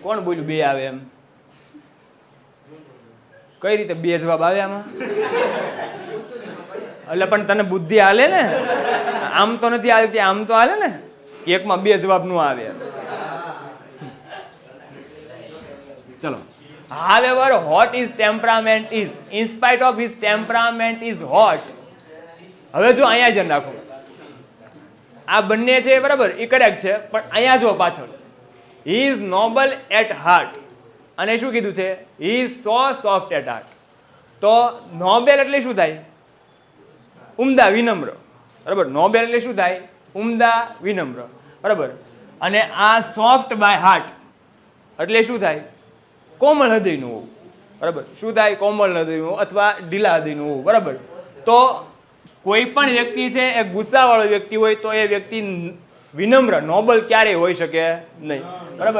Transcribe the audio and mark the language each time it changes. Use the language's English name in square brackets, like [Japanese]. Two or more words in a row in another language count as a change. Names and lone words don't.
[Gujarati] કોણ બોલ્યું 2 આવે એમ? કઈ રીતે 2 જવાબ આવે આમાં? એટલે પણ તને બુદ્ધિ હાલે ને? આમ તો નથી હાલતી, આમ તો હાલે ને. એકમાં 2 જવાબ નું આવે. ચલો. [English] However, hot his temperament is. In spite of his temperament is hot. [Gujarati] હવે જો અહીંયા ધ્યાન રાખો, આ બંને છે બરાબર, એ કરેક્ટ છે, પણ અહીંયા જો પાછળ [English] he is noble at heart [Gujarati] અને શું કીધું છે? [English] he is so soft at heart. [Gujarati] તો નોબેલ એટલે શું થાય? ઉમદા, વિનમ્ર, બરાબર. નોબેલ એટલે શું થાય? ઉમદા, વિનમ્ર, બરાબર. અને આ [English] soft by heart [Gujarati] એટલે શું થાય? કોમળ હૃદયનું હોવું, બરાબર. શું થાય? કોમળ હૃદયનું અથવા ઢીલા હૃદયનું હોવું, બરાબર. તો કોઈ પણ વ્યક્તિ છે એ ગુસ્સાવાળો વ્યક્તિ હોય તો એ વ્યક્તિ વિનમ્ર, નોબલ ક્યારેય હોઈ શકે નહીં, બરાબર.